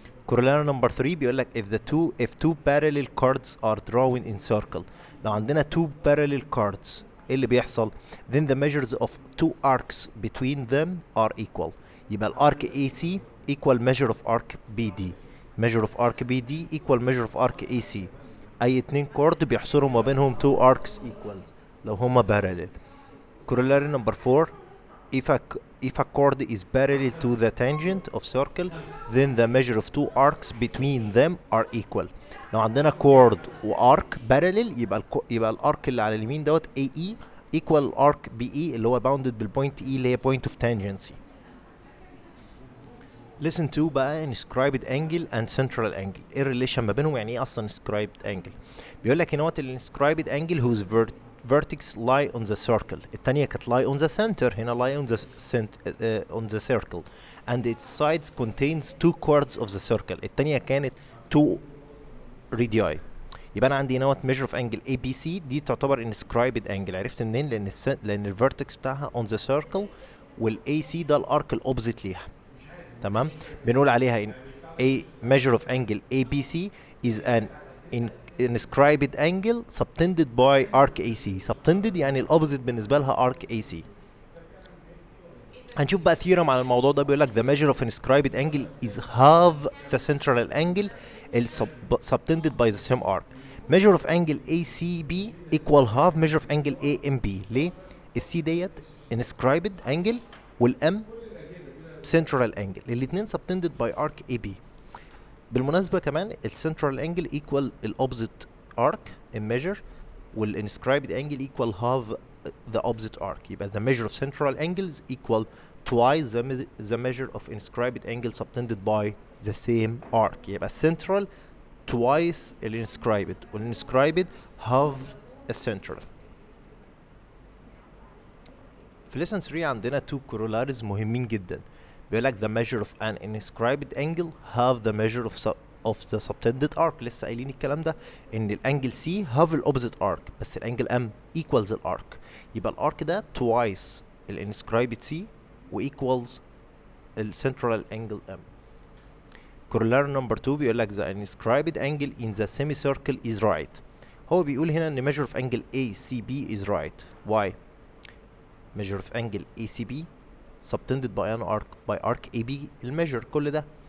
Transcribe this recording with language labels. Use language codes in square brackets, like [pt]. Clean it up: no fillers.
[en] Corollary number 3 [ar] بيقول لك [en] if two parallel chords are drawn in circle. [ar] لو عندنا [en] two parallel chords [ar] ايه اللي بيحصل؟ [en] then the measures of two arcs between them are equal. [ar] يبقى الارك [en] AC equal measure of arc BD measure of arc BD equal measure of arc AC. [ar] اي اتنين chord بيحصروا ما بينهم [en] two arcs equals [ar] لو هما parallel. [en] Corollary number 4 if a chord is parallel to the tangent of circle then the measure of two arcs between them are equal. [ar] لو عندنا chord و arc parallel يبقى الارك اللي على اليمين دوت AE [en] equal arc BE [ar] اللي هو bounded بالpoint E اللي هي [en] point of tangency. Listen to [ar] بقى [en] inscribed angle and central angle. [ar] ايه الريليشن ما بينهم؟ يعني ايه اصلا [en] inscribed angle؟ [ar] بيقول لك هنا ال [en] inscribed angle whose vertex lie on the circle. [ar] التانية كانت [en] lie on the center، [ar] هنا [en] lie on the circle and its sides contains two chords of the circle. [ar] التانية كانت [en] two radii. [ar] يبقى انا عندي هنا [en] measure of angle ABC [ar] دي تعتبر [en] inscribed angle. [ar] عرفت منين؟ لان الفيرتكس بتاعها [en] on the circle [ar] والAC ده الارك الاوبزيت ليها. تمام. بنقول عليها [en] in a measure of angle ABC is an inscribed angle subtended by arc AC. subtended [ar] يعني الاوبزيت بالنسبه لها [en] arc AC. [ar] هنشوف بقى ثيورم على الموضوع ده. بيقول لك [en] the measure of inscribed angle is half the central angle subtended by the same arc. measure of angle ACB equal half measure of angle AMB. [ar] ليه؟ السي ديت [en] inscribed angle والام central angle، [ar] الاتنين [en] subtended by arc AB. [ar] بالمناسبة كمان [en] السنترال angle equal الopposite arc in measure، والinscribed angle equal half the opposite arc. [ar] يبقى [en] the measure of central angles equal twice the measure of inscribed angle subtended by the same arc. يبقى central twice الinscribed والinscribed half الcentral. [ar] في lesson 3 عندنا [en] two corollaries [ar] مهمين جدا. بيقول لك [en] the measure of an inscribed angle half the measure of the subtended arc. [ar] لسه قايلين الكلام ده ان الانجل C [en] half ال opposite arc، [ar] بس الانجل M equals الارك. يبقى الارك ده twice الانسكرايبد C و equals الcentral angle M. [en] corollary number 2 [ar] بيقول لك [en] the inscribed angle in the semicircle is right. [ar] هو بيقول هنا ان [en] measure of angle ACB is right. Why؟ measure of angle ACB subtended by an arc by arc AB [ar] الميجر كل ده.